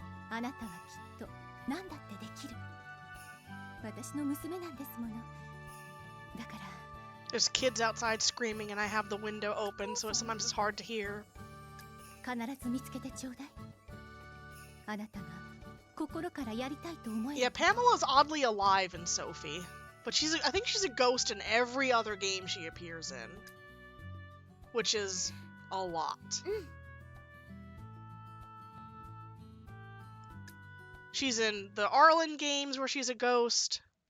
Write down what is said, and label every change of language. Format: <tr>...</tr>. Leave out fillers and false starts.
<ja>あなたはきっと何だってできる。私の娘なんですもの。だから。</ja> <en>There's kids outside screaming and I have the window open, so sometimes it's hard to hear.</en> <ja>必ず見つけてちょうだい。あなたが心からやりたいと思えば。</ja> <en>Yeah, Pamela's oddly alive in Sophie, but I think she's a ghost in every other game she appears in, which is a lot. She's in the Arlen games where she's a ghost.</en>